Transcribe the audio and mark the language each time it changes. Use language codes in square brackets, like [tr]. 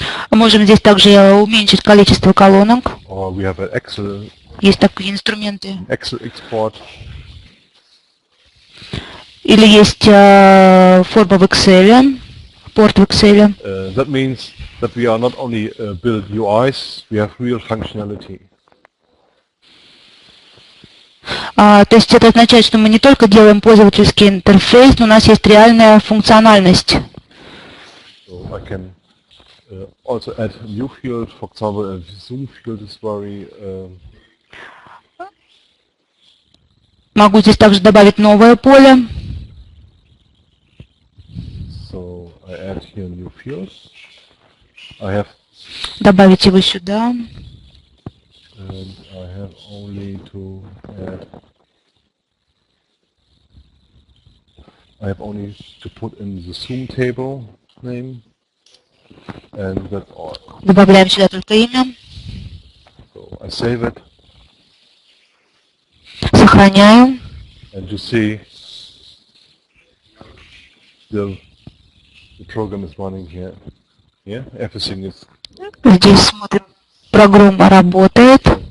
[ru] Можем здесь также уменьшить количество колонок. [en] Or we have an Excel [ru] Есть такие инструменты. [en] export. [ru] Или есть форма в Excel, порт в Excel. [en] That means that we are not only build UIs, we have real functionality. [ru] То есть это означает, что мы не только делаем пользовательский интерфейс, но у нас есть реальная функциональность. [en] So I can also add a new field, for example, a zoom field is very [ru] Могу здесь также добавить новое поле. [en] so I add here a new field. I have [ru] Добавить его сюда. [en] and I have only to add. I have only to put in the zoom table name, and that's all. [ru] Добавляем сюда только имя. [en] So I save it, [ru] Сохраняю. [en] and you see the program is running here. Yeah, everything is. [ru] Здесь смотрим, программа работает.